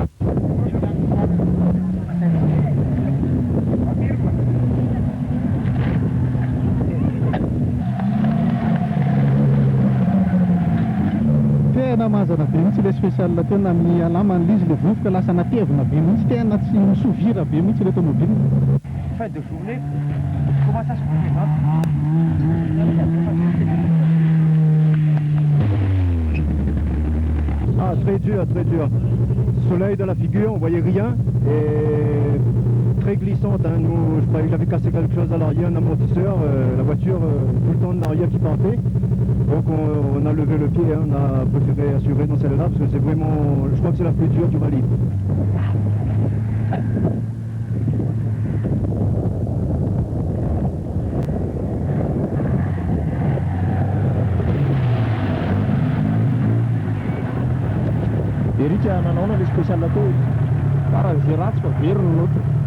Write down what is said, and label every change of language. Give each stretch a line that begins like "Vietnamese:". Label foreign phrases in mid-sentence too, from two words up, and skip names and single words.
Malagasy: Tena mazana be mihitsy ilay spécial tena amin'ny alamany izy ilay vovoka lasa natevina be mihitsy tena tsy misovira be mihitsy ilay tomobile.
French: Fin de journée, comment ça se présente? Ah, très dur. Soleil dans la figure, on voyait rien et très glissante. Hein. Nous, je croyais que j'avais cassé quelque chose à l'arrière, un amortisseur, la voiture tout le temps de l'arrière qui partait. Donc on a levé le pied, hein. On a préféré assurer dans celle-là parce que c'est vraiment, je crois que c'est la plus dure du rallye.
Malagasy: Erika nanao
French: le spécial
Malagasy: tao para zay ratsy fa veriny l'autre.